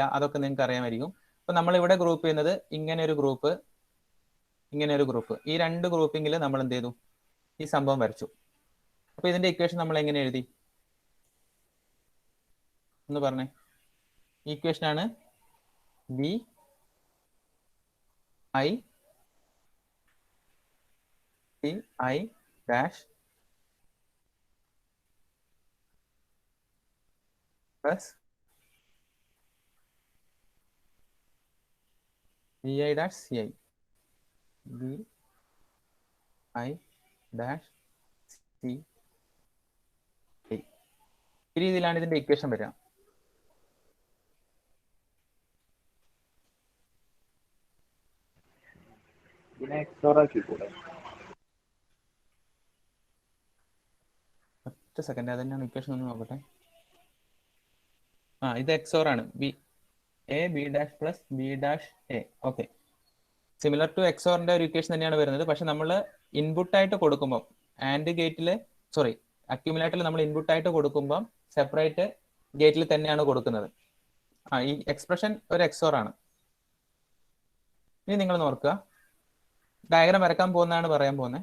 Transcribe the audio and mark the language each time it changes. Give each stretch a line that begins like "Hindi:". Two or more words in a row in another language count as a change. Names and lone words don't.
Malayalam: അതൊക്കെ നിങ്ങൾക്ക് അറിയാമായിരിക്കും. അപ്പൊ നമ്മൾ ഇവിടെ ഗ്രൂപ്പ് ചെയ്യുന്നത് ഇങ്ങനെ ഒരു ഗ്രൂപ്പ്, ഇങ്ങനെ ഒരു ഗ്രൂപ്പ്. ഈ 2 ഗ്രൂപ്പിങ്ങിൽ നമ്മൾ എന്ത് ചെയ്തു? ഈ സംഭവം വരച്ചു. അപ്പൊ ഇതിന്റെ ഇക്വേഷൻ നമ്മൾ എങ്ങനെ എഴുതി ഒന്ന് പറഞ്ഞേ. ഇക്വേഷൻ ആണ്
English: BI CI dash plus BI dash CI BI dash CI.
Malayalam: ഈ രീതിയിലാണ് ഇതിന്റെ ഇക്വേഷൻ വരിക. ഇതിനെ XOR ആക്കിക്കൂടെ? ഒറ്റ സെക്കൻഡ്, അത് തന്നെയാണ് ഇക്വേഷൻ ഒന്ന് നോക്കട്ടെ. ഇത് XOR ആണ്.
English: A B dash plus B dash A.
Malayalam: ഓക്കെ,
English: similar to
Malayalam: XORന്റെ ഒരു ഇക്വേഷൻ തന്നെയാണ് വരുന്നത്. പക്ഷെ നമ്മൾ ഇൻപുട്ട് ആയിട്ട് കൊടുക്കുമ്പോൾ ആൻഡ് ഗേറ്റിൽ അക്യുമുലേറ്ററിൽ നമ്മൾ ഇൻപുട്ട് ആയിട്ട് കൊടുക്കുമ്പോൾ സെപ്പറേറ്റ് ഗേറ്റിൽ തന്നെയാണ് കൊടുക്കുന്നത്. ഈ എക്സ്പ്രഷൻ ഒരു XOR ആണ്. ഇനി നിങ്ങൾ നോക്കുക, ഡയഗ്രാം വരക്കാൻ പോകുന്നതാണ് പറയാൻ പോകുന്നത്.